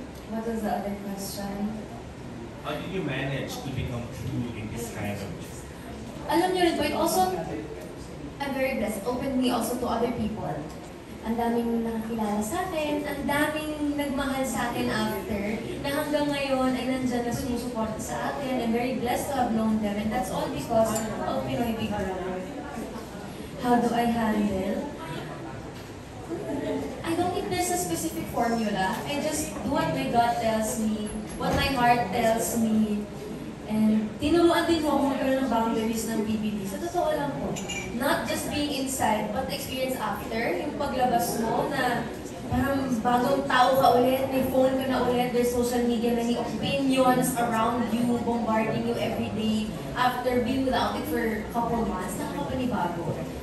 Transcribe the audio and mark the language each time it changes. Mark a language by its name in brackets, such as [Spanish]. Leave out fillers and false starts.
[English] What was the other question? How did you manage to become true in this kind of... [Filipino] Alam niyo rin po, [English] it also, I'm very blessed. It opened me also to other people. [Filipino] Ang daming nakakilala sa akin, ang daming nagmahal sa akin after, na hanggang ngayon ay nandyan na sumusuporta sa akin. [English] I'm very blessed to have known them, and that's all because of Pinoy Big Brother. How do I handle? I don't think there's a specific formula. I just do what my gut tells me, what my heart tells me. [Filipino] And tinuruan din mo ako magkaroon ng boundaries ng BBB. Sa totoo lang po. [English] Not just being inside, but the experience after. [Filipino] Yung paglabas mo na parang bagong tao ka ulit, may phone ka na ulit, [English] there's social media, many opinions around you, bombarding you every day. After being without it for a couple months, [Filipino] nakakapanibago.